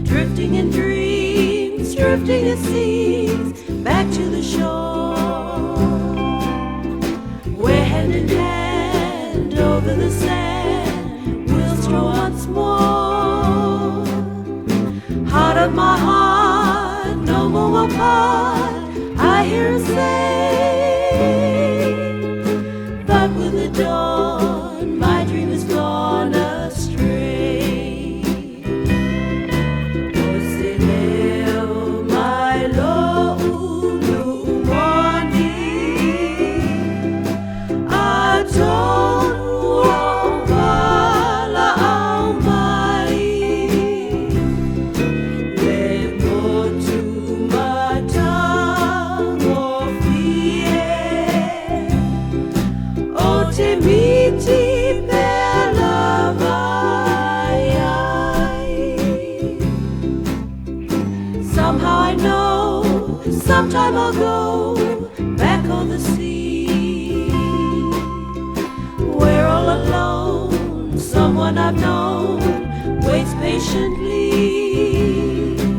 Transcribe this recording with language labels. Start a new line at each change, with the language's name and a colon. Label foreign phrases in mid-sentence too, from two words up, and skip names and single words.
English: Drifting in dreams, drifting it seems, back to the shore, where hand in hand over the sand we'll stroll once more. Heart of my heart, no more apart, I hear her say. But with the dawn, my dream is gone astray.
Samoan: O se leo my lo'u moni, Atonu valaau mai, le motu matagofie, Oute Miti
English: somehow I know, sometime I'll go back on the sea, where all alone someone I've known waits patiently.